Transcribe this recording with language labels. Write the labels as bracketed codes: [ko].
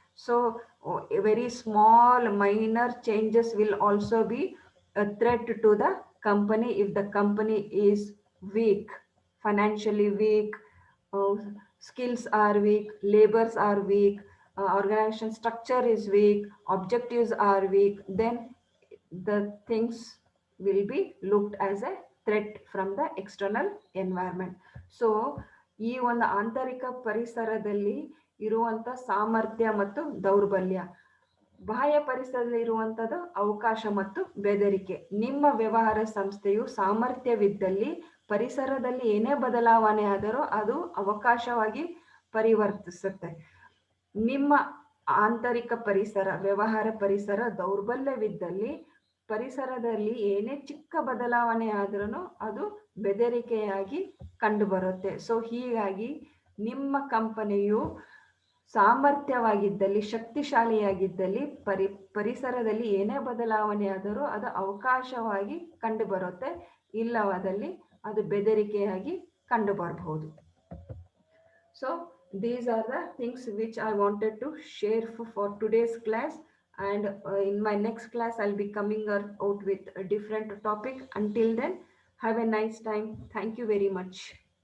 [en] So a very small minor changes will also be a threat to the company if the company is weak, financially weak, uh, skills are weak, labors are weak, organization structure is weak, objectives are weak, then the things will be looked as a threat from the external environment. [kn] So ಈ ಒಂದು ಆಂತರಿಕ ಪರಿಸರದಲ್ಲಿ ಇರುವಂತ ಸಾಮರ್ಥ್ಯ ಮತ್ತು ದೌರ್ಬಲ್ಯ, ಬಾಹ್ಯ ಪರಿಸರದಲ್ಲಿ ಇರುವಂತದ್ದು ಅವಕಾಶ ಮತ್ತು ಬೆದರಿಕೆ. ನಿಮ್ಮ ವ್ಯವಹಾರ ಸಂಸ್ಥೆಯು ಸಾಮರ್ಥ್ಯವಿದ್ದಲ್ಲಿ ಪರಿಸರದಲ್ಲಿ ಏನೇ ಬದಲಾವಣೆ ಆದರೂ ಅದು ಅವಕಾಶವಾಗಿ ಪರಿವರ್ತಿಸುತ್ತೆ. ನಿಮ್ಮ ಆಂತರಿಕ ಪರಿಸರ, ವ್ಯವಹಾರ ಪರಿಸರ ದೌರ್ಬಲ್ಯವಿದ್ದಲ್ಲಿ ಪರಿಸರದಲ್ಲಿ ಏನೇ ಚಿಕ್ಕ ಬದಲಾವಣೆ ಆದ್ರೂ ಅದು ಬೆದರಿಕೆಯಾಗಿ ಕಂಡುಬರುತ್ತೆ. ಸೊ ಹೀಗಾಗಿ ನಿಮ್ಮ ಕಂಪನಿಯು ಸಾಮರ್ಥ್ಯವಾಗಿದ್ದಲ್ಲಿ, ಶಕ್ತಿಶಾಲಿಯಾಗಿದ್ದಲ್ಲಿ ಪರಿಸರದಲ್ಲಿ ಏನೇ ಬದಲಾವಣೆ ಆದರೂ ಅದು ಅವಕಾಶವಾಗಿ ಕಂಡುಬರುತ್ತೆ, ಇಲ್ಲವಾದಲ್ಲಿ ಅದು ಬೆದರಿಕೆಯಾಗಿ ಕಂಡುಬರಬಹುದು. [en] So these are the things which I wanted to share for today's class, and in my next class I'll be coming out with a different topic. Until then, have a nice time. Thank you very much.